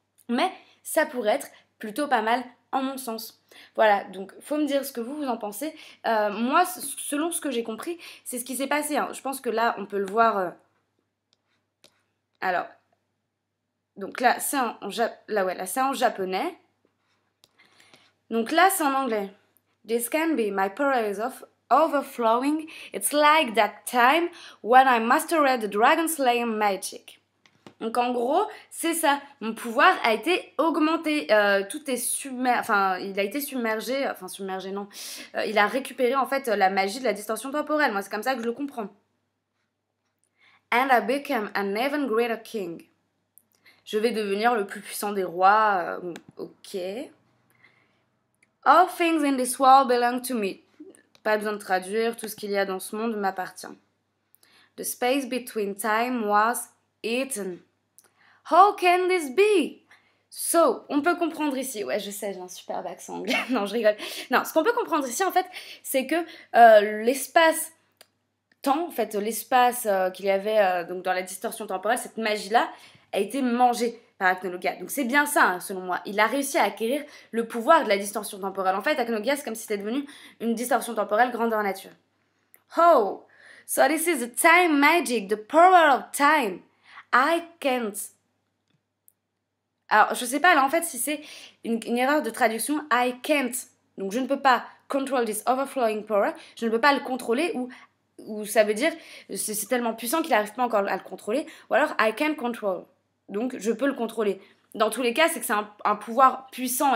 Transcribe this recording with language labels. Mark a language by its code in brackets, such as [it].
[fr] Mais ça pourrait être plutôt pas mal en mon sens. Voilà, donc faut me dire ce que vous en pensez. Moi, selon ce que j'ai compris, c'est ce qui s'est passé, hein. Je pense que là, on peut le voir. Alors, donc là, c'est c'est en japonais. Donc là, c'est en anglais. [en] This can be my powers of overflowing. It's like that time when I mastered the Dragon Slayer magic. [fr] Donc en gros, c'est ça. Mon pouvoir a été augmenté. Tout est submergé. Enfin, il a été submergé. Enfin, submergé, non. Il a récupéré en fait la magie de la distorsion temporelle. Moi, c'est comme ça que je le comprends. [en] And I became an even greater king. [fr] Je vais devenir le plus puissant des rois. Ok. [en] All things in this world belong to me. [fr] Pas besoin de traduire. Tout ce qu'il y a dans ce monde m'appartient. [en] The space between time was eaten. How can this be? [fr] So, on peut comprendre ici, ouais je sais, j'ai un superbe accent anglais, non je rigole. Non, ce qu'on peut comprendre ici en fait, c'est que l'espace-temps, en fait l'espace qu'il y avait donc dans la distorsion temporelle, cette magie-là, a été mangée par Acnologia. Donc c'est bien ça, hein, selon moi. Il a réussi à acquérir le pouvoir de la distorsion temporelle. En fait, Acnologia, c'est comme si c'était devenu une distorsion temporelle grandeur nature. [en] Oh, so this is the time magic, the power of time. I can't. [fr] Alors, je sais pas, là, en fait, si c'est une erreur de traduction, [en] I can't. [fr] Donc, je ne peux pas [en] control this overflowing power. [fr] Je ne peux pas le contrôler, ou ça veut dire, c'est tellement puissant qu'il n'arrive pas encore à le contrôler. Ou alors, [en] I can control. [fr] Donc, je peux le contrôler. Dans tous les cas, c'est que c'est un pouvoir puissant.